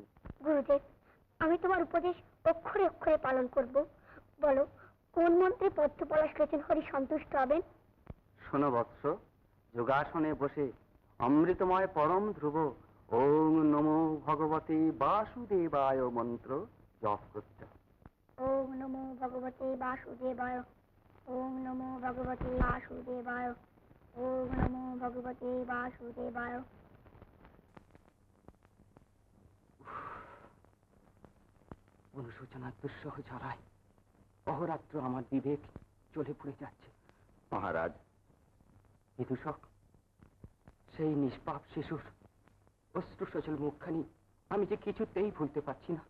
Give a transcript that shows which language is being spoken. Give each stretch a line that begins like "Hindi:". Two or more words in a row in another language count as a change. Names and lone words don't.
Bangla: গুরুদেব, আমি তোমার উপদেশ অক্ষরে অক্ষরে পালন করব। বলো, কোন মন্ত্রে পদ্মপলাশ লোচন হরি সন্তুষ্ট হবেন? শোনো বৎস, যোগাসনে বসে অমৃতময় পরম ধ্রুব
Sanskrit: ওং নমো ভগবতে বাসুদেবায়
Bangla: মন্ত্র জপ করতে হবে।
Sanskrit: ওং নমো ভগবতে বাসুদেবায়, ওং নমো ভগবতে বাসুদেবায়, ওং নমো ভগবতে বাসুদেবায়।
Bangla: অনুশোচনার দুঃসহ ঝরায় অহরাত্র আমার বিবেক চলে পড়ে যাচ্ছে। মহারাজ, বিদূষক সেই নিষ্পাপ শিশুর অশ্রু সজল মুখখানি আমি যে কিছুতেই ভুলতে পারছি না।